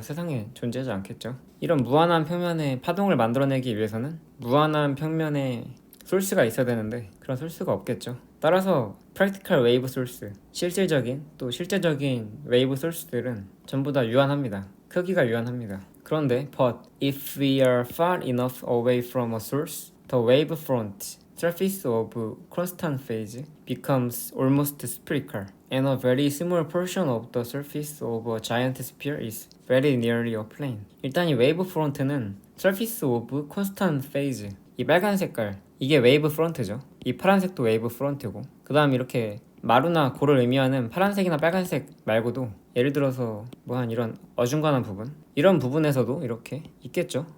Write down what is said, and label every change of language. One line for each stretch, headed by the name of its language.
Korean: 세상에 존재하지 않겠죠. 이런 무한한 평면의 파동을 만들어내기 위해서는 무한한 평면의 소스가 있어야 되는데 그런 소스가 없겠죠. 따라서 practical wave source, 실제적인 웨이브 소스들은 전부 다 유한합니다. 크기가 유한합니다. 그런데
English: but if we are far enough away from a source, the wave front surface of constant phase becomes almost spherical, and a very small portion of the surface of a giant sphere is very nearly a plane.
Korean: 일단 이 웨이브 프론트는
English: surface of constant phase,
Korean: 이 빨간 색깔 이게 웨이브 프론트죠. 이 파란색도 웨이브 프론트고, 그 다음 이렇게 마루나 골을 의미하는 파란색이나 빨간색 말고도 예를 들어서 뭐 한 이런 어중간한 부분, 이런 부분에서도 이렇게 있겠죠.